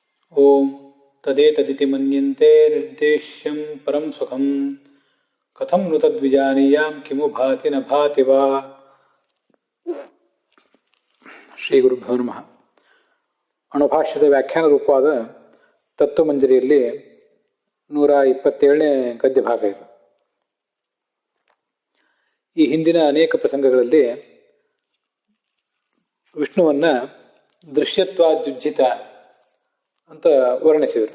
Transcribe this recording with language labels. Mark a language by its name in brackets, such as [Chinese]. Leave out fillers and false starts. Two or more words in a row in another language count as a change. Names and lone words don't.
[Sanskrit] ಓಂ ತದೇತದಿತಿ ಮನ್ಯಂತೆ ನಿರ್ದೇಶ್ಯಂ ಪರಂ ಸುಖಂ ಕಥಂ ನು ತದ್ವಿಜಾನೀಯಾಂ ಕಿಮು ಭಾತಿ ನ ಭಾತಿ ವಾ. ಶ್ರೀ ಗುರುಭ್ಯೋ ನಮಃ. [Kannada] ಅಣುಭಾಷ್ಯದ ವ್ಯಾಖ್ಯಾನ ರೂಪವಾದ ತತ್ವಮಂಜರಿಯಲ್ಲಿ 127ನೇ ಗದ್ಯ ಭಾಗ ಇದು. ಈ ಹಿಂದಿನ ಅನೇಕ ಪ್ರಸಂಗಗಳಲ್ಲಿ ವಿಷ್ಣುವನ್ನ ದೃಶ್ಯತ್ವಾದ್ಯುಜ್ಜಿತ ಅಂತ ವರ್ಣಿಸಿದರು.